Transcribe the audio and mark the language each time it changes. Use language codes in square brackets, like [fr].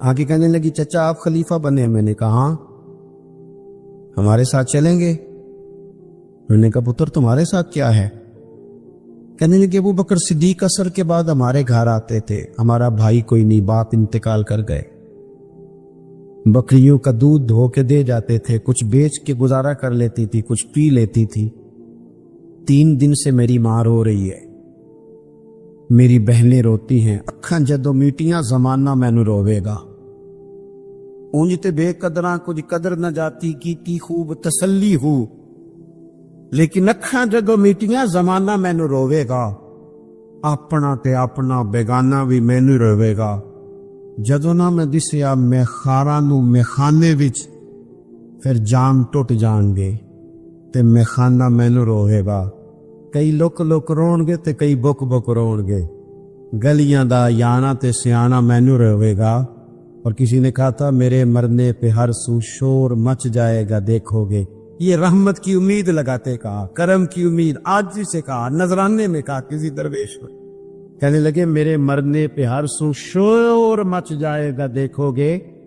[ur] آگے کہنے لگی چچا آپ خلیفہ بنے. میں نے کہا ہاں. ہمارے ساتھ چلیں گے؟ میں نے کہا پتر تمہارے ساتھ کیا ہے؟ کہنے لگے ابو بکر صدیق عصر کے بعد ہمارے گھر آتے تھے، ہمارا بھائی کوئی نہیں، باپ انتقال کر گئے، بکریوں کا دودھ دھو کے دے جاتے تھے، کچھ بیچ کے گزارا کر لیتی تھی، کچھ پی لیتی تھی. 3 دن سے میری ماں رو رہی ہے، میری بہنیں روتی ہیں، [pa] اکھاں جدو میٹیاں زمانہ مینو روے گا. اونج تے بے قدراں کچھ قدر نہ جاتی کیتی خوب تسلی ہو، لیکن اکھاں جدو میٹیاں زمانہ مینو روے گا. اپنا تے اپنا بیگانہ بھی مینو روے گا. جدو نہ میں دسیا میں خاراں نو میں خانے وچ، پھر جام ٹوٹ جان گے تے میں خانہ مینو روے گا. کئی لک لک رون گے تے کئی بک بک رون گے. گلیاں دا یانا تے سیانا مینو روے گا. [ur] اور کسی نے کہا تھا میرے مرنے پہ ہر سو شور مچ جائے گا دیکھو گے. یہ رحمت کی امید لگاتے کہا، کرم کی امید، آجزی سے کہا، نذرانے میں کہا کسی درویش میں. کہنے لگے میرے مرنے پہ ہر سو شور مچ جائے گا دیکھو گے.